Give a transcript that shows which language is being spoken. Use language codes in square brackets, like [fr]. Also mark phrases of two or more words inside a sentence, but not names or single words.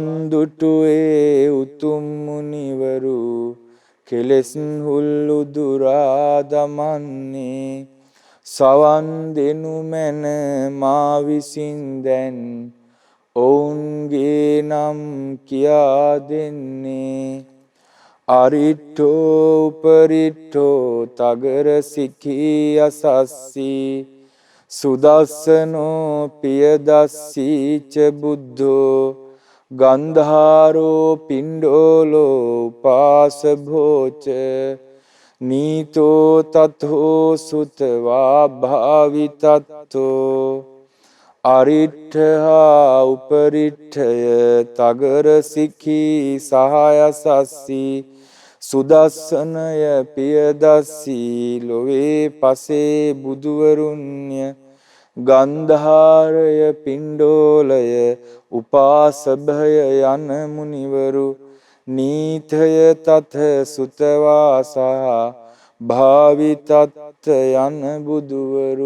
[si] දුටු ඒ උතුම් මුනිවරු කෙලෙස් හුල්ලු දුරා දමන්නේ සවන් දෙනු මැන මා විසින් දැන් ඔවුන්ගේ නම් කියා දෙන්නේ [pi] අරිට්ඨෝ උපරිට්ඨෝ තගර සිඛී අසස්සී සුදස්සනෝ පියදස්සීච බුද්ධෝ ගන්ධාරෝ පිණ්ඩෝලෝ උපාසභෝච නීතෝ තතෝ සුතවා භාවිතත්තෝ අරිට්ඨහා උපරිට්ඨය [si] තගර සිඛී සහයසස්සී සුදස්සනය පියදස්සී ලොවේ පසේ බුදුවරුන්ය ගන්ධාරය පිණ්ඩෝලය උපාසභය යන මුනිවරු නීතය තත සුතවා සහ භාවිතත් යන බුදුවරු.